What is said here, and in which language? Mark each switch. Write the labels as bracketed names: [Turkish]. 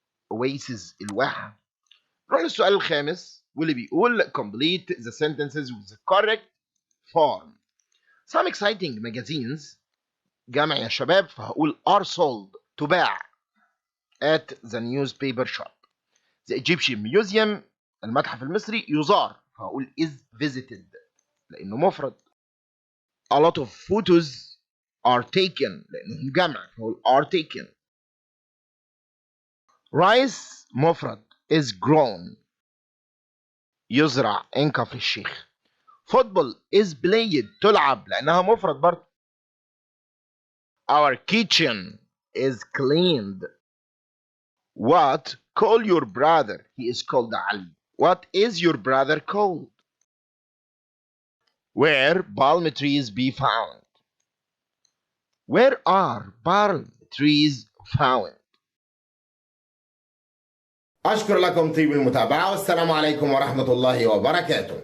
[Arabic] Oasis الواحة. نروح للسؤال الخامس واللي بيقول [English] complete the sentences with the correct form. Some exciting magazines [Arabic] جمع يا شباب فهقول [English] are sold [Arabic] تباع [English] at the newspaper shop. The Egyptian Museum [Arabic] المتحف المصري يزار فهقول [English] is visited [Arabic] لأنه مفرد. [English] A lot of photos are taken [Arabic] لأنهم جمع فهقول [English] are taken. Rice مفرد is grown يزرع in كفر الشيخ. Football is played [Arabic] تلعب لأنها مفرد برضه. [English] Our kitchen is cleaned. What? Call your brother. He is called Ali. What is your brother called? Where palm trees be found? Where are palm trees found? [Arabic] أشكر لكم طيب المتابعة والسلام عليكم ورحمة الله وبركاته.